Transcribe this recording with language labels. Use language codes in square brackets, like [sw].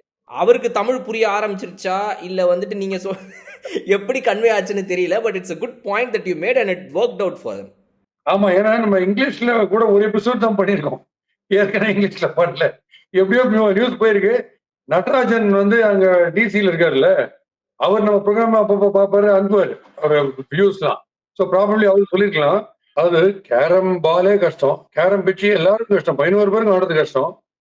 [ta] அவருக்கு தமிழ் புரிய ஆரம்பிச்சிருச்சா இல்ல வந்துட்டு நீங்க எப்படி கன்வே ஆச்சுன்னு தெரியல. [en] But it's a good point that you made and it worked out for them. [ta] ஆமா, ஏன்னா நம்ம இங்கிலீஷ்ல கூட ஒரு எபிசோட் தான் பண்ணிருக்கோம், ஏற்கனவே இங்கிலீஷ்ல பண்ணல. எப்படியோ நியூஸ் போயிருக்கு. நடராஜன் வந்து அங்க டிசில இருக்காருல்ல, அவர் நம்ம ப்ரோக்ராம் அப்பப்போ பார்ப்பாரு, அனுப்புவாரு அவர் வியூஸ்லாம். ஸோ ப்ராபப்ளி அவர் சொல்லியிருக்கலாம். அதாவது கேரம் பாலே கஷ்டம், கேரம் பிச்சு எல்லாருக்கும் கஷ்டம், 11 பேருக்கு ஆடுறது கஷ்டம்.